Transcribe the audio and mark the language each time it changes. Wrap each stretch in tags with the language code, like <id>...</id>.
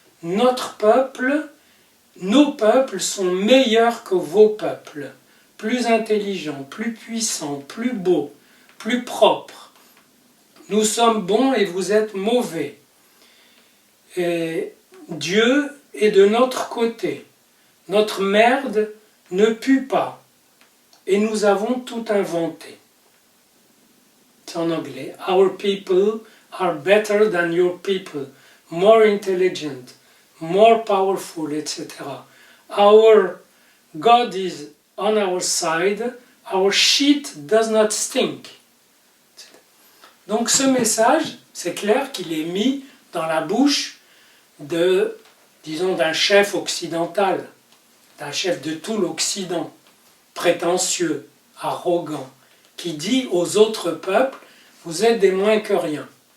<fr>Notre peuple, nos peuples sont meilleurs que vos peuples, plus intelligents, plus puissants, plus beaux, plus propres. Nous sommes bons et vous êtes mauvais. Et Dieu est de notre côté. Notre merde ne pue pas. Et nous avons tout inventé. C'est en anglais.</fr> <en>Our people are better than your people, more intelligent, more powerful, etc. Our God is on our side, our shit does not stink.</en> <fr>Donc ce message, c'est clair qu'il est mis dans la bouche d'un chef occidental, d'un chef de tout l'Occident, prétentieux, arrogant, qui dit aux autres peuples, vous êtes des moins que rien.</fr>